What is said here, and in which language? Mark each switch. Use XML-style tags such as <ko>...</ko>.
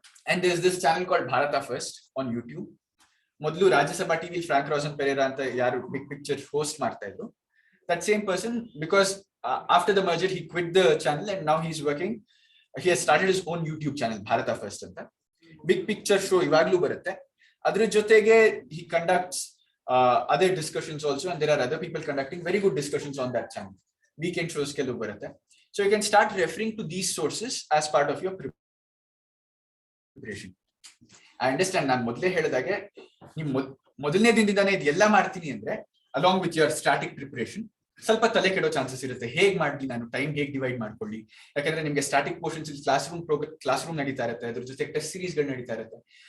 <en>And there is this channel called Bharat first on YouTube.</en> <kn>ಮೊದಲು Rajya Sabha TV Frank Rajan Pereira ಅಂತ ಯಾರು big picture host ಮಾಡ್ತಾ ಇದ್ರು,</kn> <en>That same person, because after the merger he quit the channel and now he is working, he has started his own YouTube channel Bharat first ಅಂತ.</en> <kn>Big picture show ಇವಾಗ್ಲೂ ಬರುತ್ತೆ. ಅದ್ರ ಜೊತೆಗೆ</kn> <en>He conducts other discussions also, and there are other people conducting very good discussions on that channel.</en> <kn>Weekend shows ಕೆಲವು ಬರುತ್ತೆ.</kn> <en>So you can start referring to these sources as part of your preparation.</en> <kn>I understand, ನಾನು ಮೊದಲೇ ಹೇಳಿದಾಗೆ ನೀವು ಮೊದಲನೇ ದಿನದಿಂದಾನೇ ಇದೆಲ್ಲ ಮಾಡ್ತೀನಿ ಅಂದ್ರೆ</kn> <en>along with your static preparation</en> <kn>ಸ್ವಲ್ಪ ತಲೆ ಕೆಡೋ ಚಾನ್ಸಸ್ ಇರುತ್ತೆ. ಹೇಗ್ ಮಾಡ್ಲಿ ನಾನು, ಟೈಮ್ ಹೇಗ್ ಡಿವೈಡ್ ಮಾಡ್ಕೊಳ್ಳಿ, ಯಾಕಂದ್ರೆ ನಿಮ್ಗೆ ಸ್ಟಾಟಿಕ್ ಪೋರ್ಷನ್ಸ್ ಕ್ಲಾಸ್ ರೂಮ್ ನಡೀತಾ ಇರುತ್ತೆ, ಅದ್ರ ಜೊತೆ ಟೆಸ್ಟ್ ಸೀರೀಸ್ ಗಳು ನಡೀತಾ ಇರುತ್ತೆ.</kn>